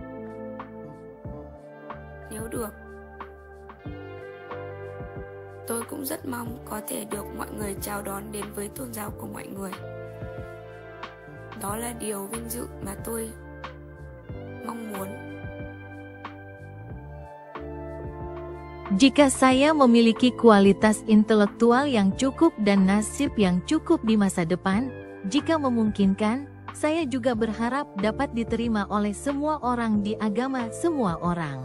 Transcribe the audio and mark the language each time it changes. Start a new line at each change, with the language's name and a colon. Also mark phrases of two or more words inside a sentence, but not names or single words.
Vietnamese: Nếu được, tôi cũng rất mong có thể được mọi người chào đón đến với tôn giáo của mọi người. Đó là điều vinh dự mà tôi mong muốn.
Indonesian: Jika saya memiliki kualitas intelektual yang cukup dan nasib yang cukup di masa depan, jika memungkinkan, saya juga berharap dapat diterima oleh semua orang di agama semua orang.